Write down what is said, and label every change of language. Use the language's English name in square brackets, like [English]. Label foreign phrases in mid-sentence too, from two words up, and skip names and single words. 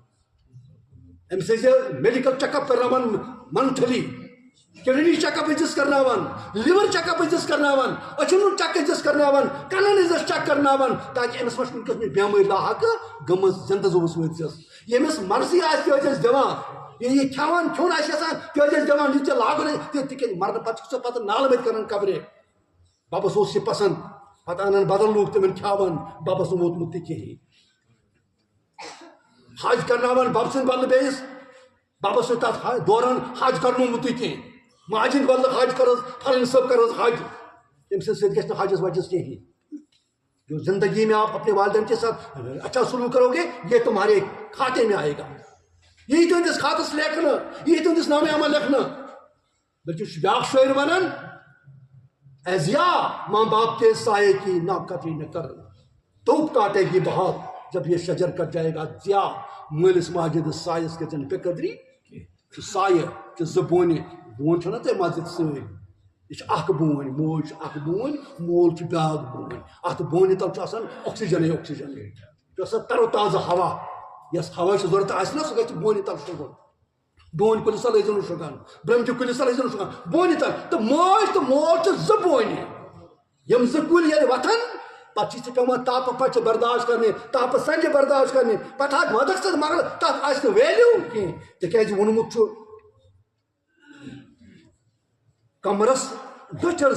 [Kashmiri] أمِس ٲسۍ [English] medical check up [Kashmiri] کرناوان [English] monthly kidney check up [Kashmiri] ٲسِس کرناوان [English] liver check up [Kashmiri] ٲسِس کرناوان أچھن چیک ٲسِس کرناوان کَنن ٲسِس چیک کرناوان تاکہِ أمِس ما چھِ کُنہِ قٕسمٕچ بٮ۪مٲرۍ لاحق گٔمٕژ زندٕ زُوس وٲتِس ییٚمِس مرضی آسہِ تہِ ٲسِس دِوان یہِ کھٮ۪وان کھیوٚن آسہِ یژھان تہِ ٲسِس دِوان یہِ ژےٚ لاگُن آسہِ تِکیٛازِ مرنہٕ پتہٕ چھُکھ ژٕ پتہٕ نالہٕ مٔتۍ کران قبرِ ببس اوس یہِ پسنٛد پتہٕ انان بدل لوٗکھ تِمن کھٮ۪وان ببس نہٕ ووتمُت تہِ کِہیٖنۍ حج کرناوان بب سٕنٛدِ بدلہٕ بیٚیِس ببس چھُ تتھ دوران حج کرنومُتٕے کینٛہہ ماجہِ ہٕنٛدِ بدلہٕ حج کر حظ پھلٲنۍ صٲب کر حظ حج تٔمۍ سٕنٛدِ سۭتۍ گژھِ نہٕ حجس وجس کِہیٖنۍ [Urdu] جو زندگی میں آپ اپنے والدین کے ساتھ اچھا سلوک کرو گے یہ تمہارے کھاتے میں آئے گا [Kashmiri] یہی تہنٛدِس کھاتس لیکھنہٕ یہی تہنٛدِس نامے عمل لیکھنہٕ بلکہ بیاکھ شٲعر ونان [Urdu] اے ضیا ماں باپ کے سائے کی ناقدری نہ کر توپ کاٹے گی بہت جب یہ شجر کٹ جائے [Kashmiri] گا ضیا مٲلِس ماجہِ ہٕنٛدِس سایس گژھِ نہٕ بے قدری سایہِ چھِ زٕ بونہِ بون چھُنہ تۄہہِ مسجد سۭتۍ یہ چھِ اکھ بوٗنۍ موج چھِ اکھ بوٗنۍ مول چھُ بیاکھ بوٗنۍ اتھ بونہِ تل چھُ آسان آکسیجنٕے آکسیجن چھُ آسان تر و تازٕ ہوا یس ہوا چھِ ضوٚرتھ آسہِ نا سُہ گژھِ بونہِ تل شۄنٛگُن ڈوٗنۍ کُلِس تل ٲسۍزیو نہٕ شۄنٛگان برٛمچہِ کُلِس تل ٲسۍزیو نہٕ شۄنٛگان بونہِ تل تہٕ ماج تہٕ مول چھِ زٕ بونہِ یِم زٕ کُلۍ ییٚلہِ وۄتھن پتہٕ چھِ ژےٚ پیٚوان تاپہٕ پچہِ برداشت کرنہِ تاپہٕ سنجہِ برداشت کرنہِ پتہٕ ہاکھ ودکھ ژٕ مگر تتھ آسہِ نہٕ ویلیوٗ کینٛہہ تِکیٛازِ ووٚنمُت چھُ کمرس دٔچھر